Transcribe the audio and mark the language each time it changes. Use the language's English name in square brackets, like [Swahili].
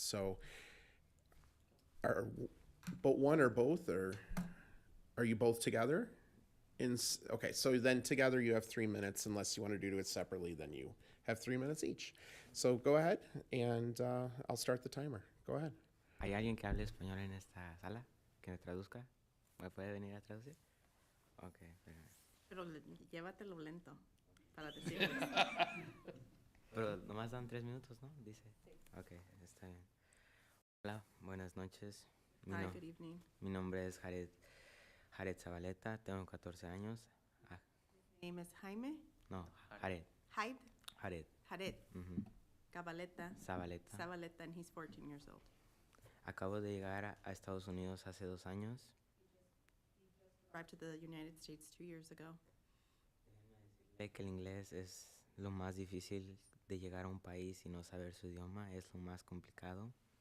[English] So, but one or both, or are you both together? Okay, so then together you have 3 minutes. Unless you want to do it separately, then you have 3 minutes each. So go ahead, and I'll start the timer. Go ahead. [Spanish] ¿Hay alguien que hable español en esta sala? ¿Que me traduzca? ¿Me puede venir a traducir? Ok, pero llévatelo lento para decirles. Pero nomás dan 3 minutos, ¿no? Dice. Sí. Ok, está bien. Hola, buenas noches. [English] Hi, good evening. [Spanish] Mi nombre es Jared Zabaleta, tengo 14 años. [English] Name is Jaime? No, Jared. Jared? Jared. Zabaleta. Zabaleta, and he's 14 years old. [Spanish] Acabo de llegar a Estados Unidos hace 2 años. [English] Arrived to the United States 2 years ago. [Spanish] Sé que el inglés es lo más difícil de llegar a un país y no saber su idioma, es lo más complicado.